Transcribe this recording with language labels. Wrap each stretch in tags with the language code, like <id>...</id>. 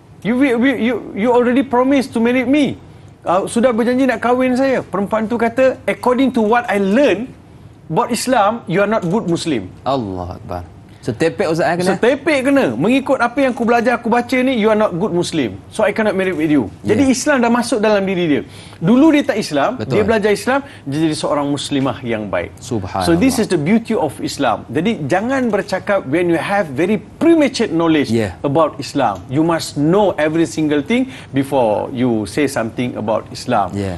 <en>You already promised to marry me.</en> <ms>Sudah berjanji nak kahwin saya. Perempuan tu kata,</ms> <en>according to what I learn about Islam, you are not good Muslim.</en> <ms>Allah Akbar. Setepek Ustaz kena. Setepek kena. Mengikut apa yang aku belajar, aku baca ni,</ms> <en>you are not good Muslim. So I cannot marry with you.</en> <ms>Jadi Islam dah masuk dalam diri dia. Dulu dia tak Islam, dia belajar Islam, dia jadi seorang muslimah yang baik. Subhanallah.</ms> <en>So this is the beauty of Islam.</en> <ms>Jadi jangan bercakap</ms> <en>when you have very premature knowledge about Islam. You must know every single thing before you say something about Islam.</en>